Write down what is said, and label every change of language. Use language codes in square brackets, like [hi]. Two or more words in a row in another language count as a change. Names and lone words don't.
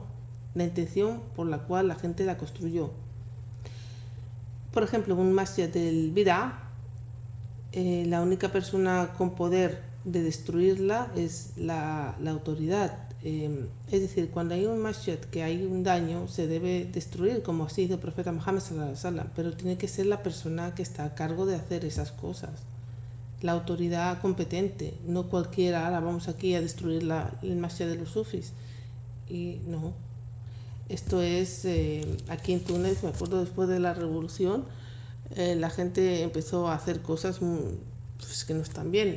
[es] La intención por la cual la gente la construyó. Por ejemplo, un masjid del Bid'ah, la única persona con poder de destruirla es la autoridad. Es decir, cuando hay un masjid que hay un daño, se debe destruir, como así dice el profeta Muhammad [ar] صلى الله عليه وسلم, [es] pero tiene que ser la persona que está a cargo de hacer esas cosas, la autoridad competente, no cualquiera. Ahora vamos aquí a destruir el masjid de los sufis. Y no, esto es aquí en Túnez, me acuerdo, después de la revolución, la gente empezó a hacer cosas pues, que no están bien.